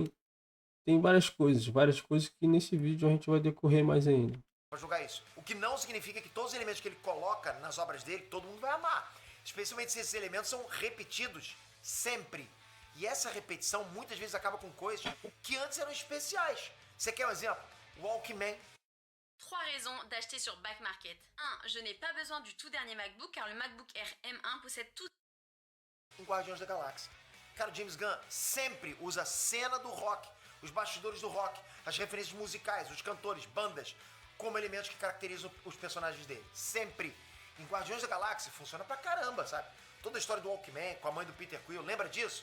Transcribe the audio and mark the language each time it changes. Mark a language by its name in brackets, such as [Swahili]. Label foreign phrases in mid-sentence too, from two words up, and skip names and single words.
[Portuguese] Tem várias coisas que nesse vídeo a gente vai decorrer mais ainda. Pra julgar isso. O que não significa que todos os elementos que ele coloca nas obras dele, todo mundo vai amar. Especialmente se esses elementos são repetidos sempre. E essa repetição muitas vezes acaba com coisas que antes eram especiais. Você quer um exemplo? Walkman. [French] 3 raisons d'acheter sur Back Market. 1. Je n'ai pas besoin du tout dernier MacBook car le MacBook Air M1 possède tout. [Portuguese] Em Guardiões da Galáxia. Cara, o James Gunn sempre usa a cena do rock, os bastidores do rock, as referências musicais, os cantores, bandas, como elementos que caracterizam os personagens dele. Sempre. Em Guardiões da Galáxia funciona pra caramba, sabe? Toda a história do Walkman com a mãe do Peter Quill, lembra disso?